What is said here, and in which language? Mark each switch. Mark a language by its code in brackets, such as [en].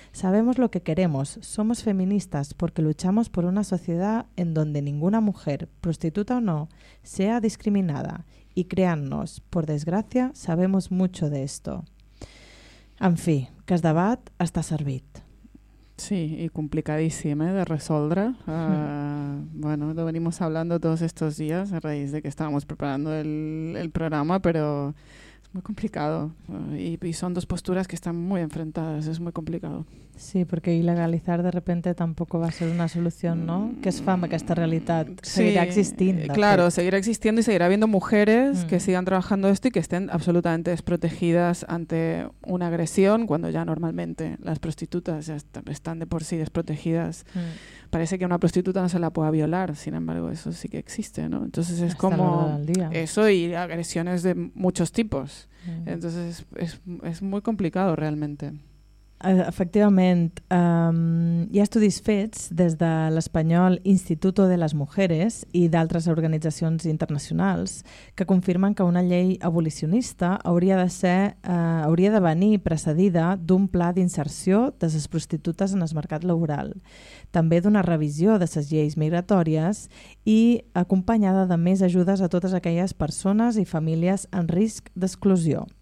[es] Sabemos lo que queremos, somos feministas porque luchamos por una sociedad en donde ninguna mujer, prostituta o no, sea discriminada. Y créannos, por desgracia, sabemos mucho de esto. [ca] En fi, que el debat està servit. Sí, i complicadíssim de resoldre. [es] Bueno, lo venimos hablando todos estos días a raíz de que estábamos preparando el programa, pero es muy complicado. Y son dos posturas que están muy enfrentadas, es muy complicado. Sí, porque ilegalizar de repente tampoco va a ser una solución, ¿no? Que es fama, que esta realidad seguirá existiendo. Claro, seguirá existiendo y seguirá habiendo mujeres que sigan trabajando esto y que estén absolutamente desprotegidas ante una agresión, cuando ya normalmente las prostitutas ya están de por sí desprotegidas. Parece que una prostituta no se la pueda violar, sin embargo, eso sí que existe, ¿no? Entonces es como eso y agresiones de muchos tipos. Entonces es muy complicado realmente. [ca] Efectivament, hi ha estudis fets des de l'espanyol Instituto de las Mujeres i d'altres organitzacions internacionals que confirmen que una llei abolicionista hauria de venir precedida d'un pla d'inserció de les prostitutes en el mercat laboral, també d'una revisió de les lleis migratòries i acompanyada de més ajudes a totes aquelles persones i famílies en risc d'exclusió.